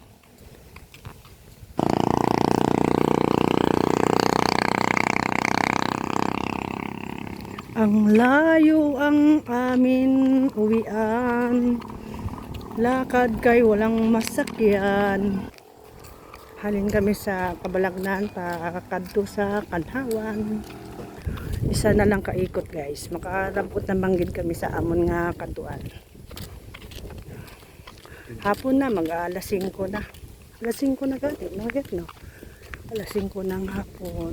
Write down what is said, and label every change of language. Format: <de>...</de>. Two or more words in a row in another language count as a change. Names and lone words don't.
<tl>Ang layo ang amin uwian, lakad kay walang masakyan.</tl> <hil>Halin kami sa Kabalagnan pakadto sa Kanhawan. Isa na lang kaikot guys, makarampot na manggid kami sa amon nga katuan.</hil> <tl>Hapon na, mag-alas 5 na. Alas 5 na gati, no? Alas 5 ng hapon.</tl>